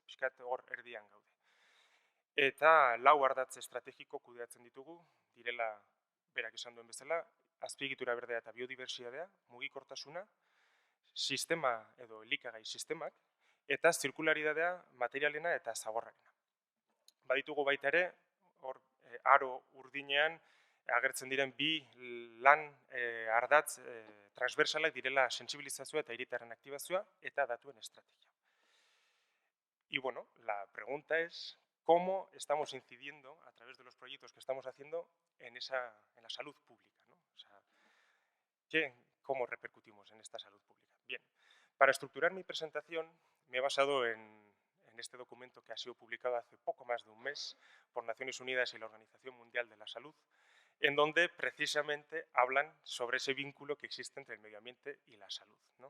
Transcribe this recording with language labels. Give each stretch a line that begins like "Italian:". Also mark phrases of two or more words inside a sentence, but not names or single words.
Basque: Pixkat hor erdian gaude. Eta 4 ardatz estrategiko kudeatzen ditugu, direla berak esan duen bezala, azpiegitura berdea eta biodibertsitatea, mugikortasuna, sistema edo elikagai sistemak, eta zirkularidadea, materialena eta zaborrarena. Baditugu baita ere, hor aro urdinean agertzen diren 2 lan ardatz transversalak direla sentsibilizazioa eta hiritarren aktibazioa eta datuen estrategia.
Spanish: Y bueno, la pregunta es cómo estamos incidiendo a través de los proyectos que estamos haciendo en la salud pública, ¿no? O sea, ¿cómo repercutimos en esta salud pública? Bien, para estructurar mi presentación me he basado en este documento que ha sido publicado hace poco más de un mes por Naciones Unidas y la Organización Mundial de la Salud, en donde precisamente hablan sobre ese vínculo que existe entre el medio ambiente y la salud, ¿no?